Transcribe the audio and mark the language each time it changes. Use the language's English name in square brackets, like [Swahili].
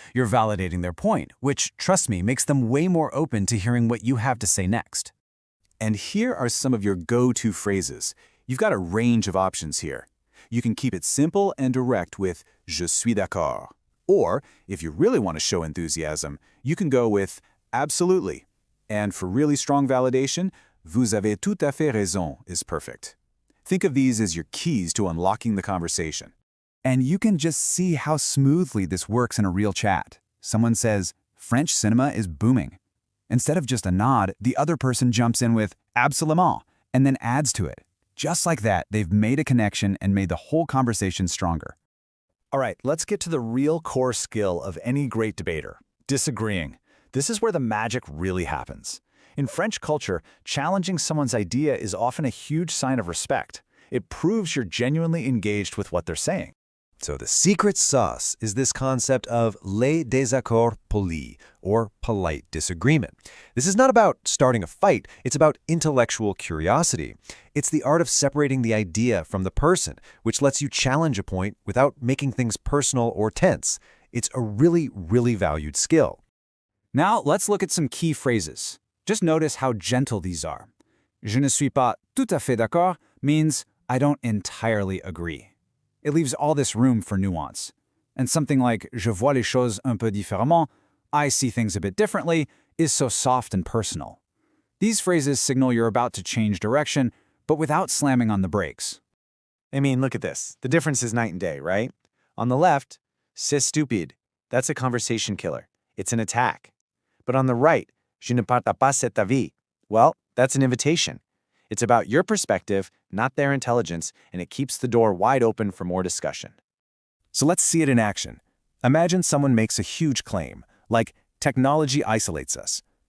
[English] You're validating their point, which, trust me, makes them way more open to hearing what you have to say next. And here are some of your go-to phrases. You've got a range of options here. You can keep it simple and direct with [French] Je suis d'accord. [English] Or, if you really want to show enthusiasm, you can go with absolutely. And for really strong validation, [French] Vous avez tout à fait raison [English] is perfect. Think of these as your keys to unlocking the conversation. And you can just see how smoothly this works in a real chat. Someone says, French cinema is booming. Instead of just a nod, the other person jumps in with absolument and then adds to it. Just like that, they've made a connection and made the whole conversation stronger. All right, let's get to the real core skill of any great debater, disagreeing. This is where the magic really happens. In French culture, challenging someone's idea is often a huge sign of respect. It proves you're genuinely engaged with what they're saying. So the secret sauce is this concept of [French] les désaccords polis, [English] or polite disagreement. This is not about starting a fight, it's about intellectual curiosity. It's the art of separating the idea from the person, which lets you challenge a point without making things personal or tense. It's a really, really valued skill. Now let's look at some key phrases. Just notice how gentle these are. [French] Je ne suis pas tout à fait d'accord means [English] I don't entirely agree. It leaves all this room for nuance. And something like [French] je vois les choses un peu différemment, [English] I see things a bit differently, is so soft and personal. These phrases signal you're about to change direction, but without slamming on the brakes. I mean, look at this. The difference is night and day, right? On the left, [French] c'est stupide. [English] That's a conversation killer. It's an attack. But on the right, [French] je ne partage pas cet avis. [English] Well, that's an invitation. It's about your perspective, not their intelligence, and it keeps the door wide open for more discussion. So let's see it in action. Imagine someone makes a huge claim, like technology isolates us.